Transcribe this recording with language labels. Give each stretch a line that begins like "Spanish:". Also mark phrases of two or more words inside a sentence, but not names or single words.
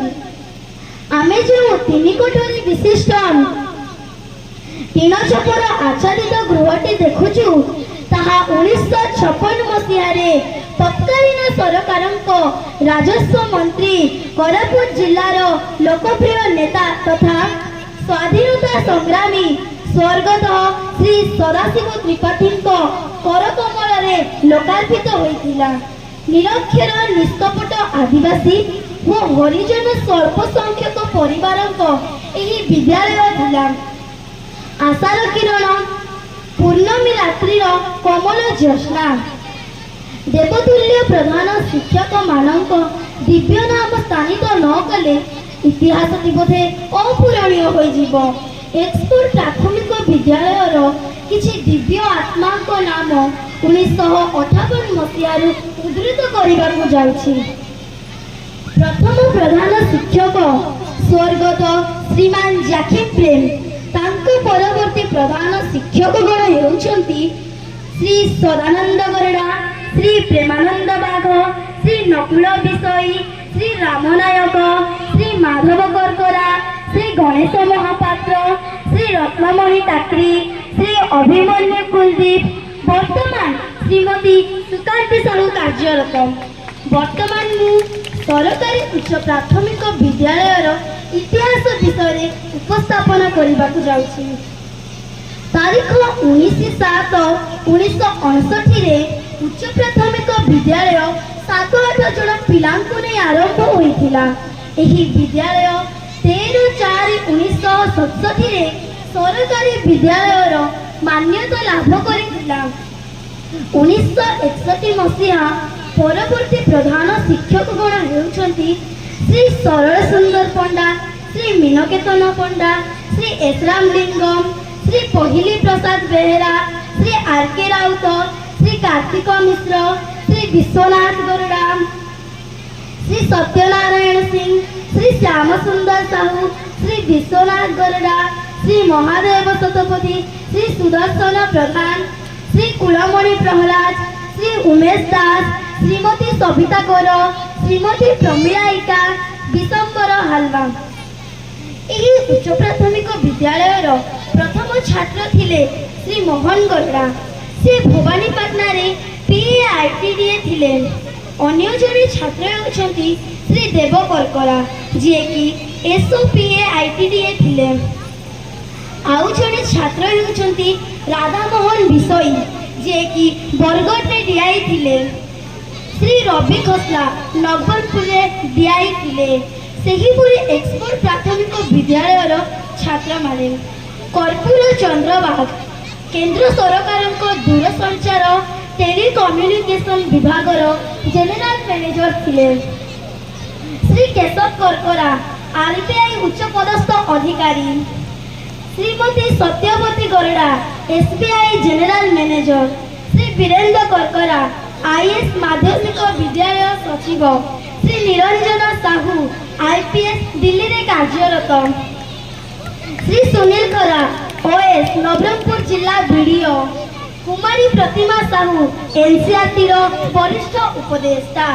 Odia: ଆମେ ଯୋ 3 କୋଠରୀ ବିଶିଷ୍ଟ ଟୀନ ଛପର ଆଚ୍ଛାଦିତ ଗୃହଟୀ ଦେଖୁଛୁ ତାହା 1956 ମସୀହାରେ ତତ୍କାଳୀନ ସରକାରଂକୋ ରାଜସ୍ୱ ମଂତ୍ରୀ କୋରାପୁଟ ଜିଲ୍ଲାର ଲୋକପ୍ରିୟ ନେତା ତଥା ସ୍ୱାଧୀନତା ସଂଗ୍ରାମୀ ସ୍ୱର୍ଗତ ଶ୍ରୀ ସଦାଶିବ ତ୍ରିପାଠୀ କରକମଳ ଲୋକାର୍ପିତ ହୋଇତିଲା। ନିରକ୍ଷର ନିଷ୍କପଟ ଆଦିବାସୀ ବ ହରିଜନ ସ୍ୱଳ୍ପ ସଂଖ୍ୟକ ପରିବାରଂକୋ ଏହୀ ବିଦ୍ୟାଳୟ ଥିଲା। ଆଶାର କିରଣ ପୂର୍ଣ୍ଣମୀ ରାତ୍ରିର କମଳ ଜ୍ୟୋତ୍ସ୍ନା ଦେବତୁଲ୍ୟ ପ୍ରଧାନ ଶିକ୍ଷକ ମାନକ ଦିବ୍ୟ ନାମ ସ୍ଥାନିତ ନ କଲେ ଇତିହାସ ବୋଧେ ଅପୂରଣୀୟ ହୋଈ ଜୀବୋ। ଏକ୍ସଫୋର୍ଡ ପ୍ରାଥମିକ ବିଦ୍ୟାଳୟର କିଛି ଦିବ୍ୟ ଆତ୍ମା କୋ ନାମ 1958 ମସୀହାର ଉଦ୍ଧୃତ କରନେ ଜାଉଛି। ପ୍ରଥମ ପ୍ରଧାନ ଶିକ୍ଷକ ସ୍ୱର୍ଗତ ଶ୍ରୀମାନ ଜାକିମ ପ୍ରେମ, ତାଂକୋ ପରବର୍ତ୍ତୀ ପ୍ରଧାନ ଶିକ୍ଷକଗଣ ହେଉଛନ୍ତି ଶ୍ରୀ ସଦାନଂଦ ଗରଡା, ଶ୍ରୀ ପ୍ରେମାନଂଦ ବାଘ, ଶ୍ରୀ ନକୁଳ ବିଷୟୀ, ଶ୍ରୀ ରାମନାୟକ, ଶ୍ରୀ ମାଧବ କରକରା, ଶ୍ରୀ ଗଣେଶ ମହାପାତ୍ର, ଶ୍ରୀ ରତ୍ନମଣି ଟାକରୀ, ଶ୍ରୀ ଅଭିମନ୍ୟୁ କୁଳଦୀପ, ବର୍ତ୍ତମାନ ଶ୍ରୀମତୀ ସୁକାଂତୀ ସାହୂ କାର୍ଯ୍ୟରତ। ବର୍ତ୍ତମାନ ମୁ ସରକାରୀ ଉଚ୍ଚ ପ୍ରାଥମିକ ବିଦ୍ୟାଳୟର ଇତିହାସ ବିଷୟ ଉପସ୍ଥାପନ କରନେ ଜାଉଛି। ତାରୀଖ 19/7/1959 ରେ ଉଚ୍ଚ ପ୍ରାଥମିକ ବିଦ୍ୟାଳୟ 7-8 ଜନ ପିଲାଂକୁ ନୈ ଆରଂଭ ହୋଇତିଲା। ଏହୀ ବିଦ୍ୟାଳୟ 13/4/1967 ରେ ସରକାରୀ ବିଦ୍ୟାଳୟର ମାନ୍ୟତା ଲାଭ କରିତିଲା। 1961 ମସୀହା ପରବର୍ତ୍ତୀ ପ୍ରଧାନ ଶିକ୍ଷକଗଣ ହେଉଛନ୍ତି ଶ୍ରୀ ସରଳ ସୁଂଦର ପଂଡା, ଶ୍ରୀ ମୀନକେତନ ପଂଡା, ଶ୍ରୀ मीनकेतन पंडा, श्री ଏସରାମ ଲିଂଗମ, ଶ୍ରୀ ପହିଲୀ ପ୍ରସାଦ ବେହେରା, ଶ୍ରୀ ଆର କେ ରାଉତ, ଶ୍ରୀ କାର୍ତ୍ତିକ ମିଶ୍ର, ଶ୍ରୀ ବିଶ୍ୱନାଥ ଗରୁଡ଼ା, ଶ୍ରୀ ସତ୍ୟନାରାୟଣ ସିଂହ, ଶ୍ରୀ ଶ୍ୟାମ ସୁଂଦର ସାହୂ, ଶ୍ରୀ ବିଶ୍ୱନାଥ ଗରୁଡ଼ା, ଶ୍ରୀ ମହାଦେବ ଶତପଥୀ, ଶ୍ରୀ ସୁଦର୍ଶନ ପ୍ରଧାନ, ଶ୍ରୀ କୁଳମଣି ପ୍ରହଲାଦ, ଶ୍ରୀ ଉମେଶ ଦାସ, ଶ୍ରୀମତୀ ସବିତା କୌର, ଶ୍ରୀମତୀ ପ୍ରମୀଳାଇକା, ବିଶଂବର ହାଲବା। ଏହୀ ଉଚ୍ଚ ପ୍ରାଥମିକ ବିଦ୍ୟାଳୟର ପ୍ରଥମ ଛାତ୍ର ଥିଲେ ଶ୍ରୀ ମୋହନ ଗରୁଡ଼ା। ସେ ଭବାନୀପାଟନା ରେ PAITDA ଥିଲେ। ଅନ୍ୟ ଜନେ ଛାତ୍ର ହୋଛଂତୀ ଶ୍ରୀ ଦେବ କରକରା ଜେ କି SOPAITDA ଥିଲେ। ଆଉ ଜନେ ଛାତ୍ର ହୋଛଂତୀ ରାଧା ମୋହନ ବିଷୟୀ ଜେ କି ବରଗଡ଼ ମେଂ ଡୀଆଈ ଥିଲେ। ଶ୍ରୀ ରବି ଖୋସଲା ନବରଂଗପୁର ମେଂ ଡୀଆଈ ଥିଲେ। ସେହୀପୁରୀ ଏକ୍ସପୋର୍ଟ ପ୍ରାଥମିକ ବିଦ୍ୟାଳୟ ଛାତ୍ର ମାନେ କର୍ପୂର ଚଂଦ୍ରବାଗ କେଂଦ୍ର ସରକାର ଦୂରସଂଚାର ଟେଲୀକମ୍ୟୁନିକେଶନ ବିଭାଗ ଜେନେରାଲ ମୈନେଜର ଥିଲେ। ଶ୍ରୀ କେଶବ କରକରା ଆରବୀଆଈ ଉଚ୍ଚ ପଦସ୍ଥ ଅଧିକାରୀ। ଶ୍ରୀମତୀ ସତ୍ୟବତୀ ଗରଡ଼ା ଏସବୀଆଈ ଜେନେରାଲ ମୈନେଜର। ଶ୍ରୀ ବୀରେଂଦ୍ର କରକରା ଆଈଏଏସ ମାଧ୍ୟମିକ ବିଦ୍ୟାଳୟ ସଚିବ। ଶ୍ରୀ ନିରଂଜନ ସାହୂ ଆଈପୀଏସ ଦିଲ୍ଲୀ ରେ କାର୍ଯ୍ୟରତ। ଶ୍ରୀ ସୁନୀଲ ଖରା ଓଏସ ନବରଂଗପୁର ଜିଲା ବୀଡୀଓ। କୁମାରୀ ପ୍ରତିମା ସାହୂ ଏନସୀଆରଟୀ ବରିଷ୍ଠ ଉପଦେଷ୍ଟା।